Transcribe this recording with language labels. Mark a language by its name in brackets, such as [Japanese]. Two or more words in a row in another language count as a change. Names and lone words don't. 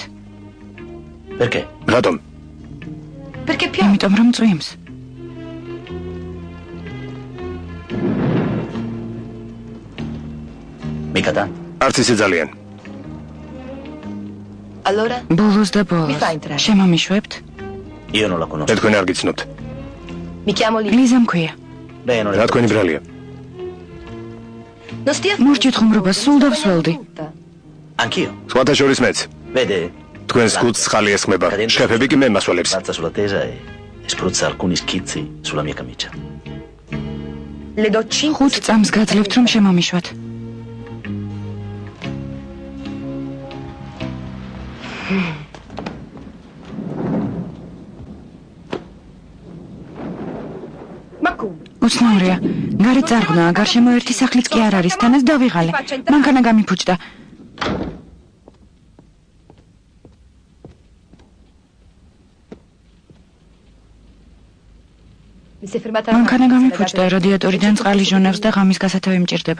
[Italian] Perché? [Georgian] რატომ? [Italian] Perché piove. [Georgian] იმიტომ რომ წვიმს. [Italian] Mica tanto. [Georgian] არც ისე ძალიან. [Italian] Allora? [Georgian] ბოლოს და [Italian] Mi fa [Georgian] ბოლოს. [Italian] entrare. [Georgian] შემომიშვებთ. [Italian] Io non la conosco. [Georgian] თქვენ არ გიცნობთ. [Italian] Mi chiamo Lisa. [Georgian] ლიზა მქვია. [Italian] Lei non [Georgian] რა [Italian] è. [Georgian] თქვენი ბრალია? [Italian] Non stia [Georgian] მორჩით ხუმრობას სულ დავსველდი. [Italian] Anch'io. [Georgian] სხვათა შორის მეც. [Italian] Vede? [Georgian] თქვენს კუც ხალი ესხმება. შეფები კი მე მასვალებს. [Italian] Balza sulla tesa e spruzza alcuni schizzi sulla mia camicia. Le do 5 [Georgian] 5 წამს გაძლევთ რომ შემომიშვათ. Ma come? უცნაურია. გარეთ წარღვნაა, გარშემო ერთი სახლიც კი არ არის, თანაც დავიღალე. მანქანა გამიფუჭდა. [Italian] Mi sei fermata [Georgian] მანქანა გამიფუჭდა, რადიატორიდან წყალი ჟონავს და ღამის გასათევი მჭირდება.